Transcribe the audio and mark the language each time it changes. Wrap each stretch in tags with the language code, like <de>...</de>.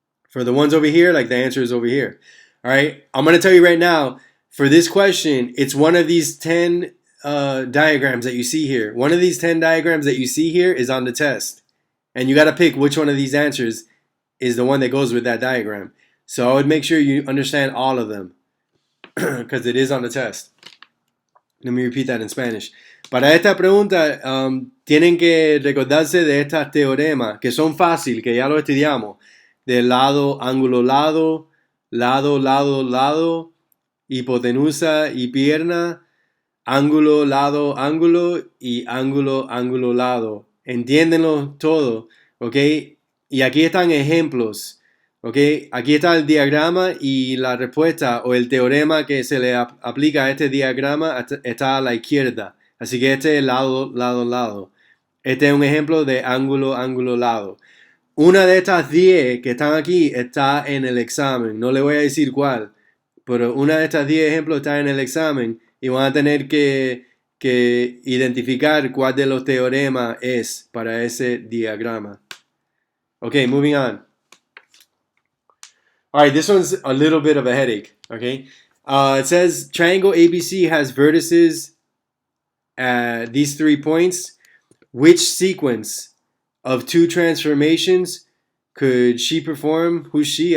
<en>For the ones over here, like the answer is over here. All right, I'm going to tell you right now, for this question, it's one of these 10 diagrams that you see here. One of these 10 diagrams that you see here is on the test. And you got to pick which one of these answers is the one that goes with that diagram. So I would make sure you understand all of them because it is on the test. Let me repeat that in Spanish.</en> <es>Para esta pregunta, tienen que recordarse de estas teoremas que son fáciles, que ya lo estudiamos. Del lado, ángulo, lado, lado, lado, lado, hipotenusa y pierna, ángulo, lado, ángulo y ángulo, ángulo, lado. Entiéndenlo todo, ¿ok? Y aquí están ejemplos, ¿ok? Aquí está el diagrama y la respuesta o el teorema que se le aplica a este diagrama está a la izquierda. Así que este es lado, lado, lado. Este es un ejemplo de ángulo, ángulo, lado. Una de estas 10 que están aquí está en el examen. No le voy a decir cuál, pero una de estas 10 ejemplos está en el examen y van a tener que identificar cuál de los teoremas es para ese diagrama.</es> <en>Okay, moving on. All right, this one's a little bit of a headache, okay? It says triangle ABC has vertices at these 3 points. Which sequence of 2 transformations could she perform? Who's she?</en>